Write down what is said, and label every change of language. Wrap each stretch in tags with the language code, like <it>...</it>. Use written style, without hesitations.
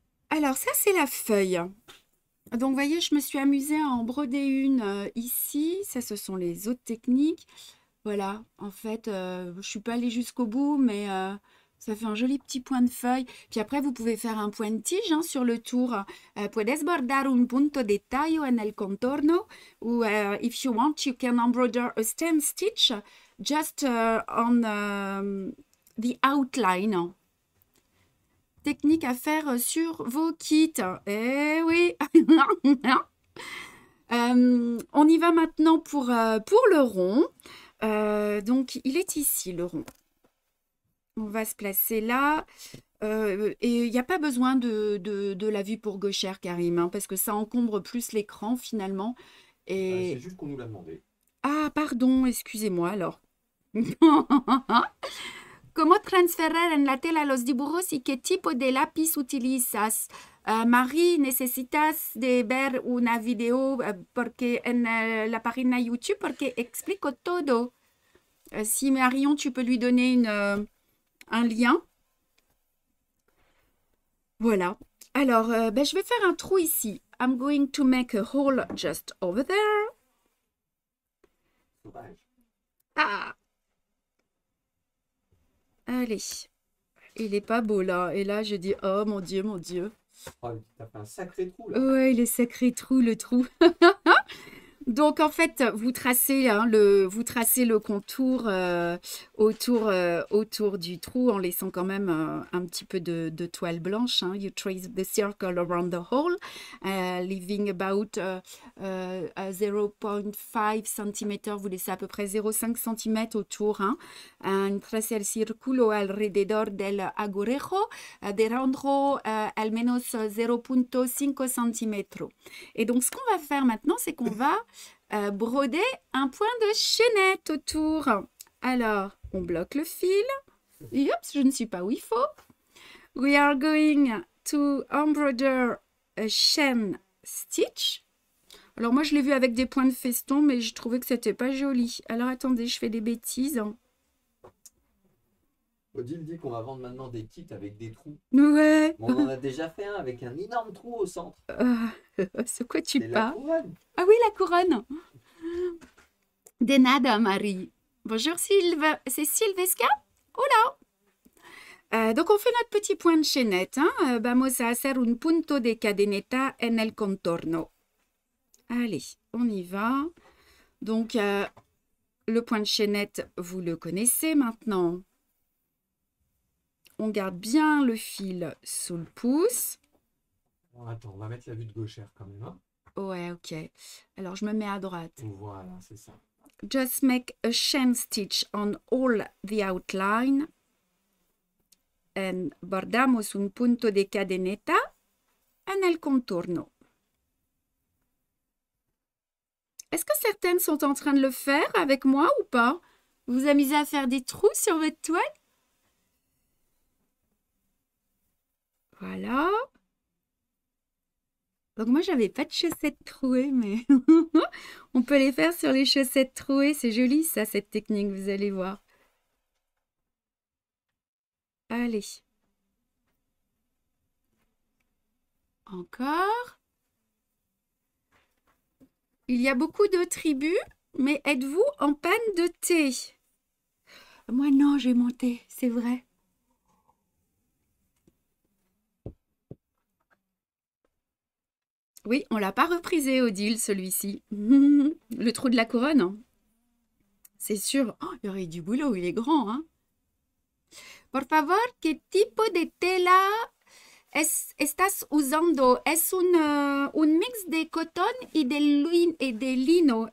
<fr>Alors, ça, c'est la feuille. Donc, vous voyez, je me suis amusée à en broder une ici. Ça, ce sont les autres techniques. Voilà, en fait, je ne suis pas allée jusqu'au bout, mais Ça fait un joli petit point de feuille. Puis après, vous pouvez faire un point de tige hein, sur le tour.</fr> <es>Puedes bordar un punto de tallo en el contorno.</es> <en>Ou if you want, you can embroider a stem stitch just on the outline.</en> <fr>Technique à faire sur vos kits. Eh oui. On y va maintenant pour le rond. Donc, il est ici, le rond. On va se placer là. Et il n'y a pas besoin de la vue pour gauchère, Karim, hein, parce que ça encombre plus l'écran, finalement. Et... C'est juste qu'on nous l'a demandé. Ah, pardon, excusez-moi, alors.</fr> <es>¿Cómo transferir en la tela los dibujos y qué tipo de lápiz utilizas? Marie, necesitas de ver una video porque en la página YouTube porque explico todo.</es> <fr>Si Marion, tu peux lui donner un lien. Voilà. Alors, je vais faire un trou ici.</fr> <en>I'm going to make a hole just over there.</en> <fr>Sauvage. Ah! Allez. Il est pas beau là. Et là, je dis, oh mon Dieu, mon Dieu. Oh, t'as fait un sacré trou là. Ouais, il est sacré trou, le trou. Donc, en fait, vous tracez le contour autour du trou en laissant quand même un petit peu de toile blanche. Hein.</fr> <en>You trace the circle around the hole, leaving about 0,5 cm.</en> <fr>Vous laissez à peu près 0,5 cm autour. Hein.</fr> <es>Trace el círculo alrededor del agujejo de rango al menos 0,5 cm.</es> <fr>Et donc, ce qu'on va faire maintenant, c'est qu'on va broder un point de chaînette autour. Alors, on bloque le fil. Et hop, je ne suis pas où il faut.</fr> <en>We are going to embroider a chain stitch.</en> <fr>Alors, moi, je l'ai vu avec des points de feston, mais je trouvais que c'était pas joli. Alors, attendez, je fais des bêtises. Odile dit qu'on va vendre maintenant des kits avec des trous. Ouais. Bon, on en a déjà fait un avec un énorme trou au centre. C'est quoi tu C'est la parles? couronne. Ah oui, la couronne.</fr> <es>De nada, Marie.</es> <fr>Bonjour, c'est Sylvesca.</fr> <es>Hola.</es> <fr>Donc, on fait notre petit point de chaînette. Hein?</fr> <es>Vamos a hacer un punto de cadeneta en el contorno.</es> <fr>Allez, on y va. Donc, le point de chaînette, vous le connaissez maintenant. On garde bien le fil sous le pouce. Bon, attends, on va mettre la vue de gauchère quand même. Hein. Ouais, ok. Alors, je me mets à droite. Voilà, c'est ça.</fr> <en>Just make a chain stitch on all the outline.</en> <es>And bordamos un punto de cadeneta en el contorno.</es> <fr>Est-ce que certaines sont en train de le faire avec moi ou pas? Vous vous amusez à faire des trous sur votre toile? Voilà. Donc moi, j'avais pas de chaussettes trouées, mais on peut les faire sur les chaussettes trouées. C'est joli ça, cette technique, vous allez voir. Allez. Encore. Il y a beaucoup de tribus, mais êtes-vous en panne de thé? Moi non, j'ai mon thé, c'est vrai. Oui, on l'a pas reprisé, Odile, celui-ci. Le trou de la couronne. Hein. C'est sûr. Oh, il y aurait du boulot, il est grand. Hein.</fr> <es>Por favor, ¿qué tipo de tela estás usando? Es un mix de cotón y de lino.</es>